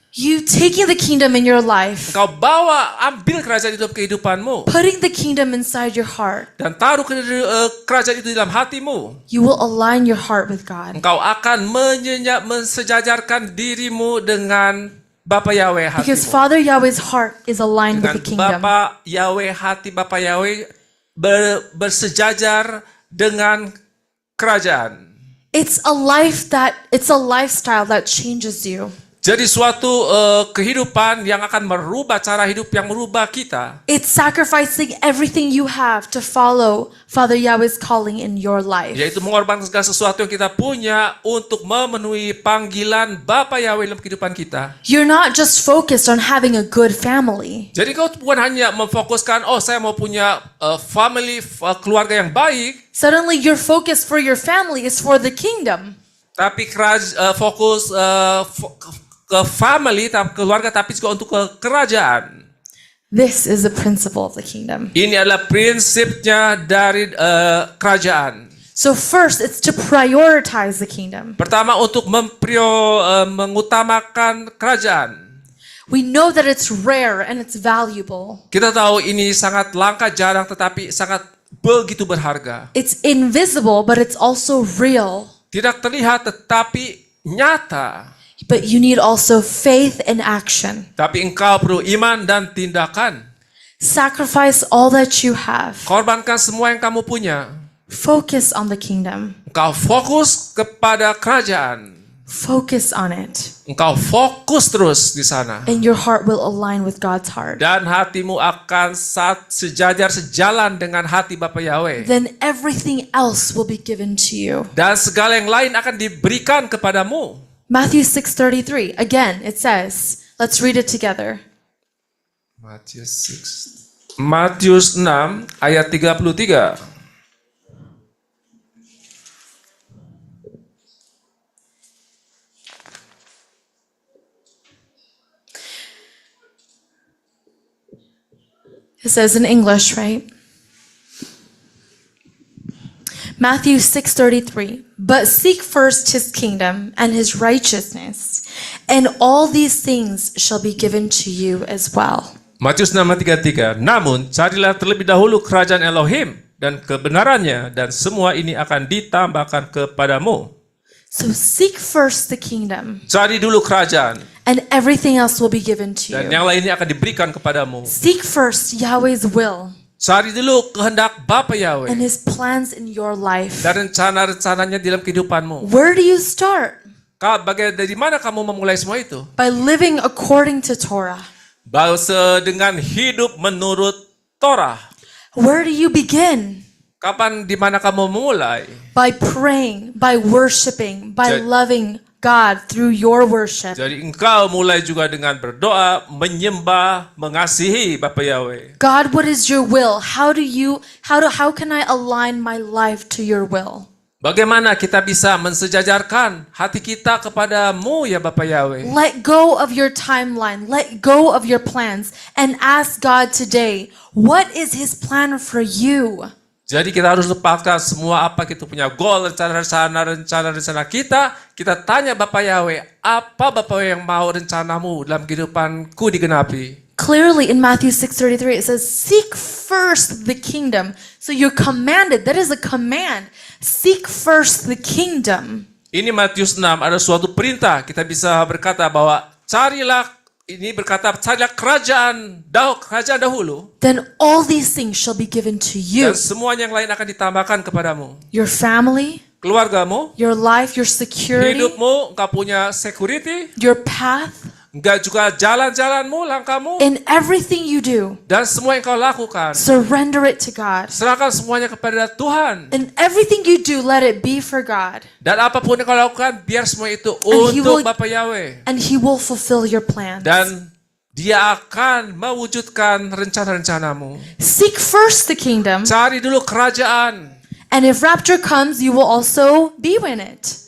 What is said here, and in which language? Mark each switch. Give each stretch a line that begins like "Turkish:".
English: You taking the kingdom in your life,
Indonesian: Engkau ambil kerajaan itu dalam kehidupanmu.
English: putting the kingdom inside your heart,
Indonesian: Dan taruh kerajaan itu dalam hatimu.
English: you will align your heart with God.
Indonesian: Engkau akan mensejajarkan dirimu dengan Bapa Yahweh
English: Because
Indonesian: hatimu.
English: Father Yahweh's heart is aligned with
Indonesian: Dengan
English: the kingdom.
Indonesian: Bapa Yahweh, hati Bapa Yahweh bersejajar dengan kerajaan.
English: It's a lifestyle that changes you.
Indonesian: Jadi suatu kehidupan yang akan merubah cara hidup yang merubah kita.
English: It's sacrificing everything you have to follow Father Yahweh's calling in your life.
Indonesian: Yaitu mengorbankan segala sesuatu yang kita punya untuk memenuhi panggilan Bapa Yahweh dalam kehidupan kita.
English: You're not just focused on having a good family.
Indonesian: Jadi kau bukan hanya memfokuskan, saya mau punya keluarga yang baik.
English: Suddenly your focus for your family is for the kingdom.
Indonesian: Tapi fokus ke family, keluarga, tapi juga untuk ke kerajaan.
English: This is the principle of the kingdom.
Indonesian: Ini adalah prinsipnya dari kerajaan.
English: So first, it's to prioritize the kingdom.
Indonesian: Pertama, untuk mengutamakan kerajaan.
English: We know that it's rare and it's valuable.
Indonesian: Kita tahu ini sangat langka, jarang, tetapi sangat begitu berharga.
English: It's invisible, but it's also real.
Indonesian: Tidak terlihat, tetapi nyata.
English: But you need also faith and action.
Indonesian: Tapi engkau perlu iman dan tindakan.
English: Sacrifice all that you have.
Indonesian: Korbankan semua yang kamu punya.
English: Focus on the kingdom.
Indonesian: Engkau fokus kepada kerajaan.
English: Focus on it.
Indonesian: Engkau fokus terus di sana.
English: And your heart will align with God's heart.
Indonesian: Dan hatimu akan sejalan dengan hati Bapa Yahweh.
English: Then everything else will be given to you.
Indonesian: Dan segala yang lain akan diberikan kepadamu.
English: Matthew 6:33. Again, it says, let's read it together.
Indonesian: Matius 6 ayat 33.
English: It says in English, right? Matthew 6:33. But seek first his kingdom and his righteousness, and all these things shall be given to you as well.
Indonesian: Matius 6 ayat 33. Namun carilah terlebih dahulu kerajaan Elohim dan kebenarannya, dan semua ini akan ditambahkan kepadamu.
English: So seek first the kingdom,
Indonesian: Cari dulu kerajaan,
English: and everything else will be given to
Indonesian: dan
English: you.
Indonesian: yang lainnya akan diberikan kepadamu.
English: Seek first Yahweh's will
Indonesian: Cari dulu kehendak Bapa
English: and
Indonesian: Yahweh
English: his plans in your life.
Indonesian: dan rencana-rencananya dalam kehidupanmu.
English: Where do you start?
Indonesian: Dari mana kamu memulai semua itu?
English: By living according to Torah.
Indonesian: Dengan hidup menurut Torah.
English: Where do you begin?
Indonesian: Di mana kamu memulai?
English: By praying, by worshiping, by
Indonesian: Jadi-
English: loving God through your worship.
Indonesian: Jadi engkau mulai juga dengan berdoa, menyembah, mengasihi Bapa Yahweh.
English: God, what is your will? How can I align my life to your will?
Indonesian: Bagaimana kita bisa mensejajarkan hati kita kepadamu ya Bapa Yahweh?
English: Let go of your timeline, let go of your plans, and ask God today, what is his plan for you?
Indonesian: Jadi kita harus lepaskan semua apa kita punya goal, rencana kita. Kita tanya Bapa Yahweh, apa Bapa Yahweh yang mau rencanamu dalam kehidupanku digenapi?
English: Clearly in Matthew 6:33 it says, seek first the kingdom. So you're commanded, that is a command. Seek first the kingdom.
Indonesian: Ini Matius 6 ada suatu perintah. Kita bisa berkata bahwa carilah kerajaan dahulu.
English: Then all these things shall be given to you.
Indonesian: Dan semuanya yang lain akan ditambahkan kepadamu.
English: Your family,
Indonesian: Keluargamu,
English: your life, your security,
Indonesian: hidupmu, engkau punya security,
English: your path,
Indonesian: enggak juga jalan-jalanmu, langkahmu,
English: in everything you do.
Indonesian: dan semua yang kau lakukan.
English: Surrender it to God.
Indonesian: Serahkan semuanya kepada Tuhan.
English: In everything you do, let it be for God.
Indonesian: Dan apapun yang kau lakukan, biar semua itu
English: He
Indonesian: untuk Bapa Yahweh.
English: And he will fulfill your plans.
Indonesian: Dan Dia akan mewujudkan rencana-rencanamu.
English: Seek first the kingdom.
Indonesian: Cari dulu kerajaan.
English: And if rapture comes, you will also be in it.